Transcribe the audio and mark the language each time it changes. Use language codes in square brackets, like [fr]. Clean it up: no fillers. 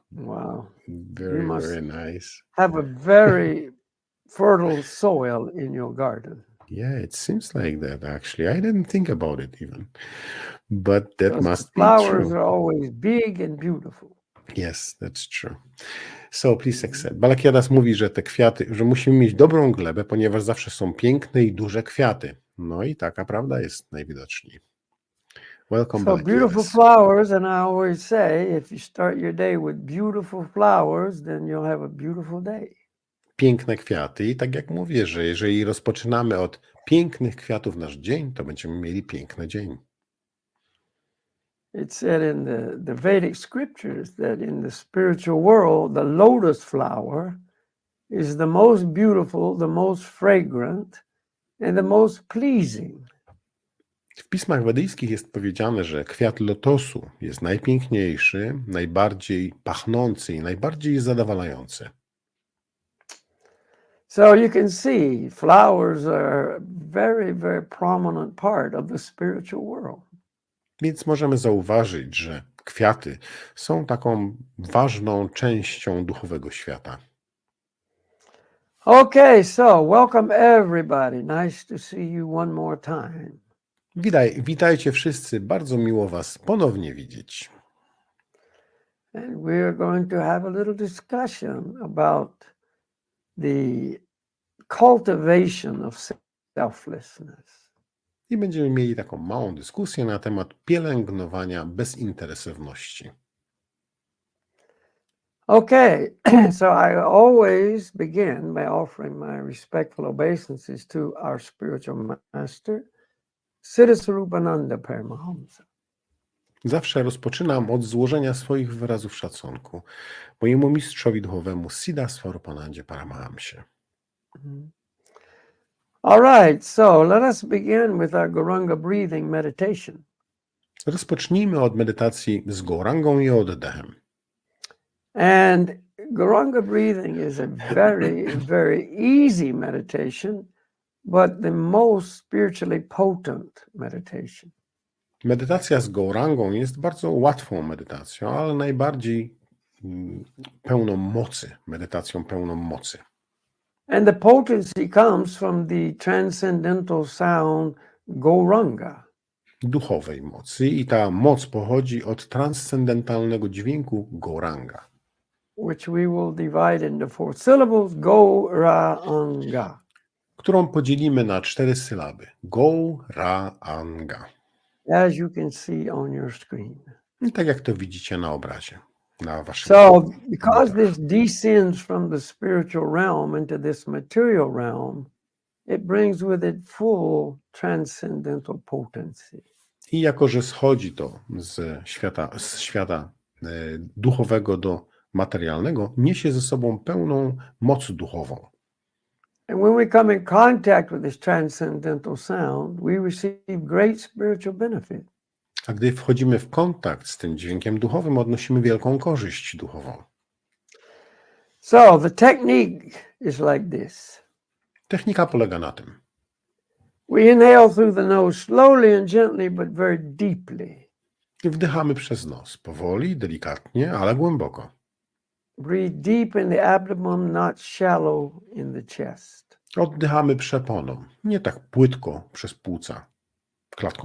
[en] wow, very, very nice. Have a very fertile soil in your garden. Yeah, it seems like that, actually. I didn't think about it even, but that must be true. Flowers are always big and beautiful. Yes, that's true. So please accept. [pl] Balakhilya Das mówi, że te kwiaty, że musimy mieć dobrą glebę, ponieważ zawsze są piękne i duże kwiaty. No i taka prawda jest najwidoczniej. [en] Welcome, so beautiful flowers, and I always say, if you start your day with beautiful flowers, then you'll have a beautiful day. [pl] Piękne kwiaty i tak jak mówię, że jeżeli rozpoczynamy od pięknych kwiatów nasz dzień, to będziemy mieli piękny dzień. [en] It said in the Vedic scriptures that in the spiritual world, the lotus flower is the most beautiful, the most fragrant, and the most pleasing. [pl] W pismach wedyjskich jest powiedziane, że kwiat lotosu jest najpiękniejszy, najbardziej pachnący i najbardziej zadowalający. [en] So you can see flowers are a very, very prominent part of the spiritual world. [pl] Więc możemy zauważyć, że kwiaty są taką ważną częścią duchowego świata. [en] Okay, so welcome everybody. Nice to see you one more time. [pl] Witajcie wszyscy, bardzo miło Was ponownie widzieć. [en] And we're going to have a little discussion about the cultivation of selflessness. [pl] I będziemy mieli taką małą dyskusję na temat pielęgnowania bezinteresowności. [en] Okay, so I always begin by offering my respectful obeisances to our spiritual master, Siddhaswarupananda Paramahamsa. [pl] Zawsze rozpoczynam od złożenia swoich wyrazów szacunku mojemu mistrzowi duchowemu Siddhaswarupanandzie Paramahamsie. [en] All right, so let us begin with our Gauranga breathing meditation. [pl] Rozpocznijmy od medytacji z Gaurangą i oddechem. [en] And Gauranga breathing is a very, very easy meditation, but the most spiritually potent meditation. [pl] Medytacja z Gaurangą jest bardzo łatwą medytacją, ale najbardziej pełną mocy, medytacją pełną mocy. [en] And the potency comes from the transcendental sound Gauranga. [pl] Duchowej mocy i ta moc pochodzi od transcendentalnego dźwięku Gauranga, [en] which we will divide into 4 syllables, Gauranga. [pl] którą podzielimy na 4 sylaby. Gauranga. [en] As you can see on your screen. [pl] I tak jak to widzicie na obrazie, na waszym [en] So, because [pl] monitorach. [en] this descends from the spiritual realm into this material realm, it brings with it full transcendental potency. [pl] I jako, że schodzi to z świata duchowego do materialnego, niesie ze sobą pełną moc duchową. [en] And when we come in contact with this transcendental sound, we receive great spiritual benefit. [pl] A gdy wchodzimy w kontakt z tym dźwiękiem duchowym, odnosimy wielką korzyść duchową. [en] So the technique is like this. [pl] Technika polega na tym. [en] We inhale through the nose slowly and gently, but very deeply. [pl] Wdychamy przez nos, powoli, delikatnie, ale głęboko. [en] Breathe deep in the abdomen, not shallow in the chest. [pl] Oddychamy przeponą, nie tak płytko przez płuca, klatką